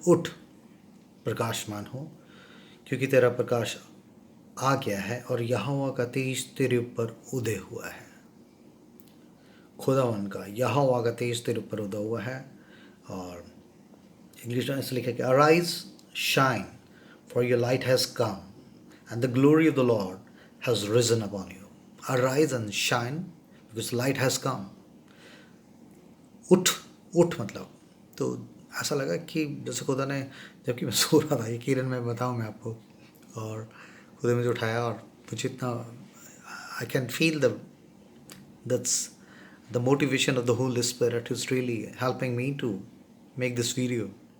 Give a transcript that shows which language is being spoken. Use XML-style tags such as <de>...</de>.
<hi>उठ प्रकाशमान हो क्योंकि तेरा प्रकाश आ गया है और यहोवा का तेज तेरे ऊपर उदय हुआ है। खुदावन का यहोवा का तेज तेरे ऊपर उदय हुआ है। और इंग्लिश में ऐसे लिखा कि</hi> <en>Arise shine for your light has come and the glory of the Lord has risen upon you. Arise and shine because light has come.</en> <hi>उठ मतलब, तो ऐसा लगा कि जैसे खुदा ने, जबकि मैं सो रहा था, ये किरण में बताऊँ मैं आपको, और खुदा ने मुझे उठाया और मुझे इतना,</hi> <en>I can feel that's the motivation of the Holy Spirit is really helping me to make this video.</en>